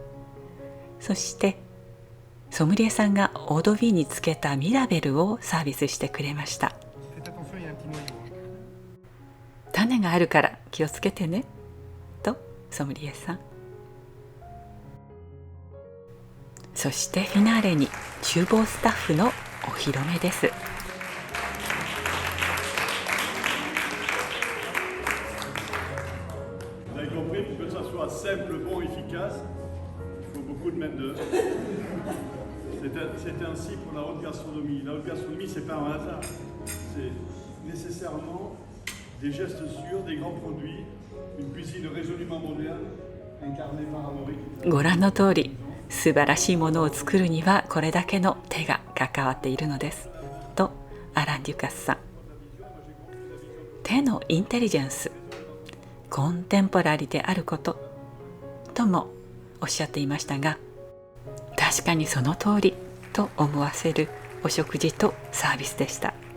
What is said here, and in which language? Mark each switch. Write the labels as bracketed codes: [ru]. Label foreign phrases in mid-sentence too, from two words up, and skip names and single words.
[ja] そしてソムリエさんがオードビーにつけたミラベルをサービスしてくれました。種があるから気をつけてねとソムリエさん。そしてフィナーレに厨房スタッフのお披露目です。 [fr] C'est ainsi pour la haute gastronomie. La haute gastronomie, c'est pas un hasard. C'est nécessairement des gestes sûrs, des grands produits, une cuisine résolument moderne, incarnée par Amaury. [ja] ご覧の通り、素晴らしいものを作るにはこれだけの手が関わっているのですとアラン・デュカスさん。手のインテリジェンス、コンテンポラリーであることともおっしゃっていましたが、確かにその通りと思わせるお食事とサービスでした。